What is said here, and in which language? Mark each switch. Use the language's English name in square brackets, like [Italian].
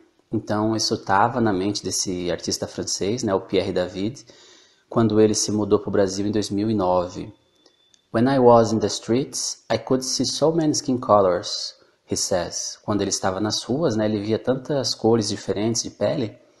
[Portuguese] Então isso estava na mente desse artista francês, né, o Pierre David, quando ele se mudou para o Brasil em 2009. [English] When I was in the streets, I could see so many skin colors, he says. [Portuguese] Quando ele estava nas ruas, né, ele via tantas cores diferentes de pele.